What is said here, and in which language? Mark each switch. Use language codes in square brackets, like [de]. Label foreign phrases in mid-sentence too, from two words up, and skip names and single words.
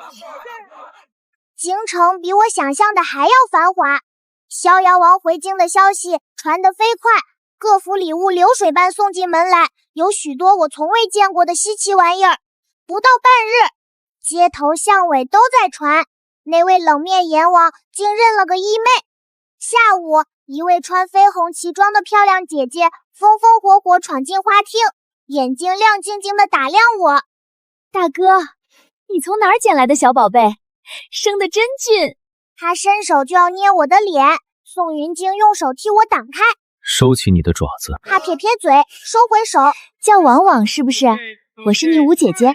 [zh] 京城比我想象的還要繁華，逍遙王回京的消息傳得飛快，各府禮物流水般送進門來，有許多我從未見過的稀奇玩意兒。不到半日，街頭巷尾都在傳，那位冷面閻王竟認了個義妹。下午，一位穿緋紅旗裝的漂亮姐姐風風火火闖進花廳，眼睛亮晶晶地打量我。大哥，你從哪兒撿來的小寶貝？生得真俊。他伸手就要捏我的臉，宋雲京用手替我擋開。收起你的爪子。他撇撇嘴，收回手。叫王王是不是？我是你五姐姐。